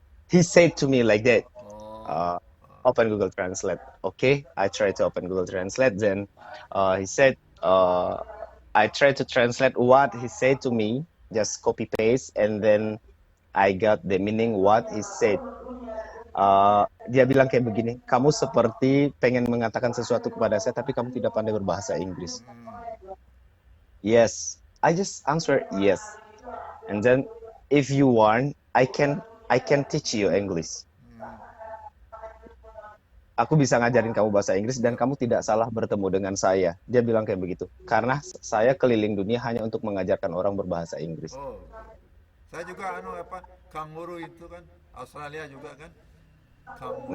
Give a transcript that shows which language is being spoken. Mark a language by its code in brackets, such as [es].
[en] He said to me like that. Oh, Uh, Open Google Translate. Okay, I tried to open Google Translate. Then he said, I tried to translate what he said to me, just copy paste, and then I got the meaning what he said. [id] Dia bilang kayak begini, kamu seperti pengen mengatakan sesuatu kepada saya, tapi kamu tidak pandai berbahasa Inggris. [en] Yes, I just answer yes, and then if you want, I can teach you English. [id] Aku bisa ngajarin kamu bahasa Inggris dan kamu tidak salah bertemu dengan saya. Dia bilang kayak begitu. Karena saya keliling dunia hanya untuk mengajarkan orang berbahasa Inggris. oh. Saya juga apa kanguru itu kan Australia juga kan kanguru